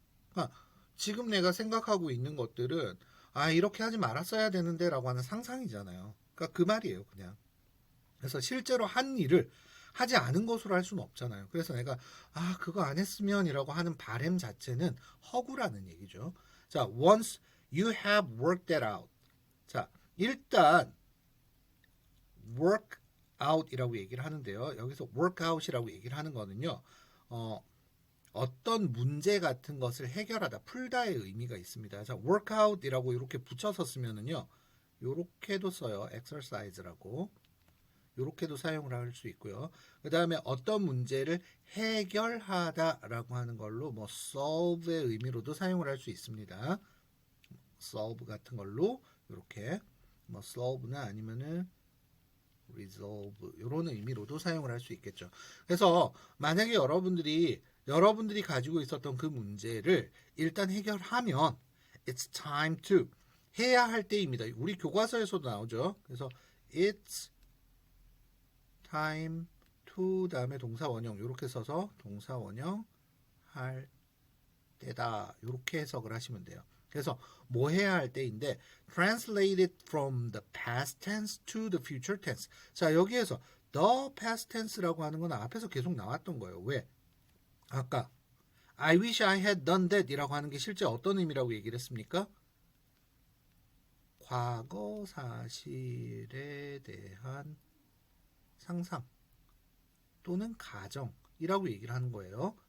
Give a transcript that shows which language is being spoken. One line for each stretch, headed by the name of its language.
Korean: 그러니까 지금 내가 생각하고 있는 것들은 아 이렇게 하지 말았어야 되는데 라고 하는 상상이잖아요. 그러니까 그 말이에요 그냥. 그래서 실제로 한 일을 하지 않은 것으로 할 수는 없잖아요. 그래서 내가 아 그거 안 했으면이라고 하는 바램 자체는 허구라는 얘기죠.
English: 자, once you have worked that out.
Korean: 자, 일단 work out이라고 얘기를 하는데요. 여기서 work out이라고 얘기를 하는 거는요. 어떤 문제 같은 것을 해결하다, 풀다의 의미가 있습니다. 자, work out이라고 이렇게 붙여서 쓰면은요. 요렇게도 써요. exercise라고. 요렇게도 사용을 할 수 있고요. 그 다음에 어떤 문제를 해결하다라고 하는 걸로 뭐 solve의 의미로도 사용을 할 수 있습니다. solve 같은 걸로 이렇게 뭐 solve나 아니면은 resolve 이런 의미로도 사용을 할 수 있겠죠. 그래서 만약에 여러분들이 가지고 있었던 그 문제를 일단 해결하면
English: it's time to
Korean: 해야 할 때입니다. 우리 교과서에서도 나오죠. 그래서 it's time to 다음에 동사 원형 이렇게 써서 동사 원형 할 때다 이렇게 해석을 하시면 돼요. 그래서 뭐 해야 할 때인데
English: translate it from the past tense to the future tense.
Korean: 자 여기에서 the past tense라고 하는 건 앞에서 계속 나왔던 거예요. 왜? 아까
English: I wish I had done that
Korean: 이라고 하는 게 실제 어떤 의미라고 얘기를 했습니까? 과거 사실에 대한 상상 또는 가정이라고 얘기를 하는 거예요.